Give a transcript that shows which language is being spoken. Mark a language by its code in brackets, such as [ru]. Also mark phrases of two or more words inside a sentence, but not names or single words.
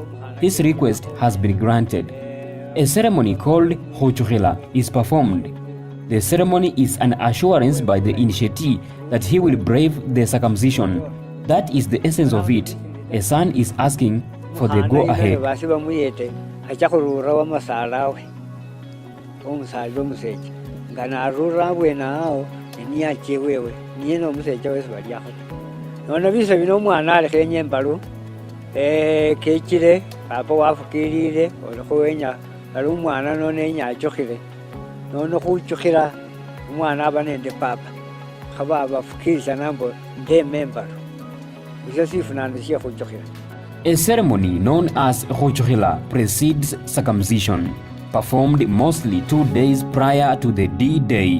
[en] His request has been granted. A ceremony called Hochurila is performed. The ceremony is an assurance by the initiatee that he will brave the circumcision. That is the essence of it. A son is asking for the go-ahead. [luy] Kekire papa wafukirire olikuwenya ali umwana none nyachokire none kuchokira umwana abanende papa khaba abafukirisa nambo nde member iso sifuna ndishia kuchokira. [en] A ceremony known as Hochurila precedes circumcision, performed mostly 2 days prior to the D-Day.